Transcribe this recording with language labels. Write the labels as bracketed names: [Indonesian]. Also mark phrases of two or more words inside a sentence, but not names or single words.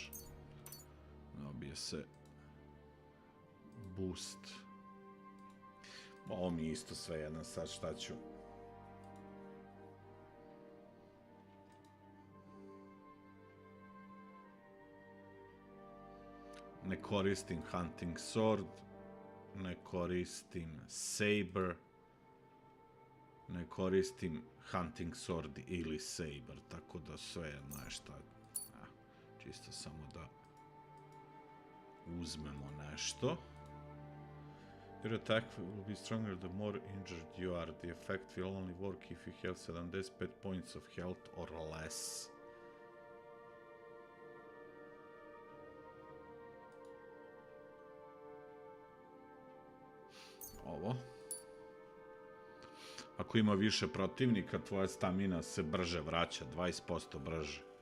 [Serbian] Dobije se boost. Ovo mi je isto sve jedan, sad šta ću. Ne koristim [English] hunting sword. [Serbian] Ne koristim saber. Ne koristim [English] hunting sword [Serbian] ili saber, tako da sve jedno je šta. Čisto samo da uzmemo nešto. [English] Your attack will be stronger the more injured you are. The effect will only work if you have 75 points of health or less. [Serbian] Ovo. Ako ima više protivnika, tvoja stamina se brže vraća, 20% brže.